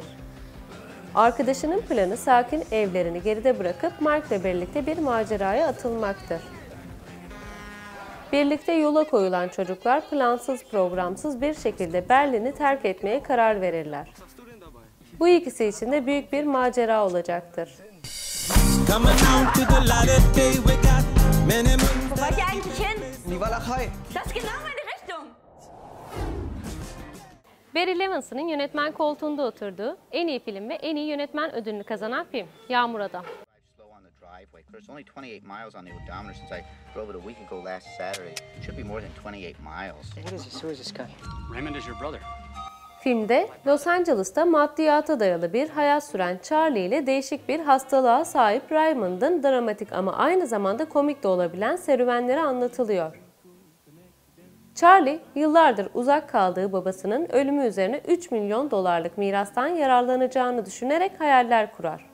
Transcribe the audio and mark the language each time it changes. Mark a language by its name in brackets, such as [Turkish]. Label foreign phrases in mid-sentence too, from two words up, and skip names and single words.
[Turkish] Arkadaşının planı sakin evlerini geride bırakıp Mike'le birlikte bir maceraya atılmaktır. Birlikte yola koyulan çocuklar plansız programsız bir şekilde Berlin'i terk etmeye karar verirler. Bu ikisi için de büyük bir macera olacaktır. [German] Wo war ich eigentlich hin? Die Walachei. Das ist genau meine Richtung. [Turkish] Barry Levinson'ın yönetmen koltuğunda oturduğu en iyi film ve en iyi yönetmen ödülünü kazanan film Yağmur Adam. [English] There's only 28 miles on the odometer since I drove it a week ago last Saturday. It should be more than 28 miles. What is this? Who is this guy? Raymond is your brother. [Turkish] Filmde Los Angeles'ta maddiyata dayalı bir hayat süren Charlie ile değişik bir hastalığa sahip Raymond'ın dramatik ama aynı zamanda komik de olabilen serüvenleri anlatılıyor. Charlie, yıllardır uzak kaldığı babasının ölümü üzerine 3 milyon dolarlık mirastan yararlanacağını düşünerek hayaller kurar.